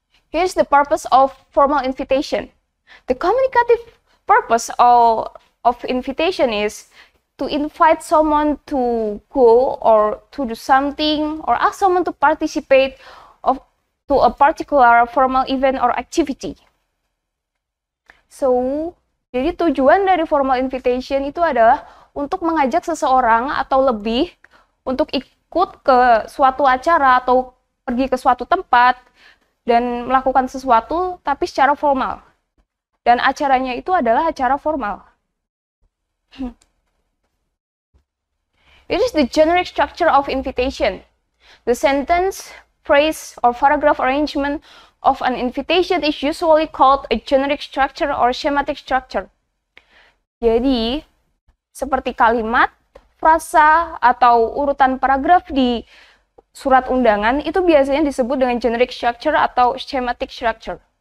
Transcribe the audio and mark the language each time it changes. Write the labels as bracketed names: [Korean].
[English] Here's the purpose of formal invitation. The communicative purpose of invitation is to invite someone to go or to do something, or ask someone to participate to a particular formal event or activity. [Indonesian] So, jadi tujuan dari formal invitation itu adalah untuk mengajak seseorang atau lebih untuk ikut ke suatu acara atau pergi ke suatu tempat dan melakukan sesuatu tapi secara formal. Dan acaranya itu adalah acara formal. [English] It is the generic structure of invitation. The sentence, phrase, or paragraph arrangement of an invitation is usually called a generic structure or schematic structure. [Indonesian] Jadi, seperti kalimat, frasa, atau urutan paragraf di surat undangan itu biasanya disebut dengan generic structure atau schematic structure.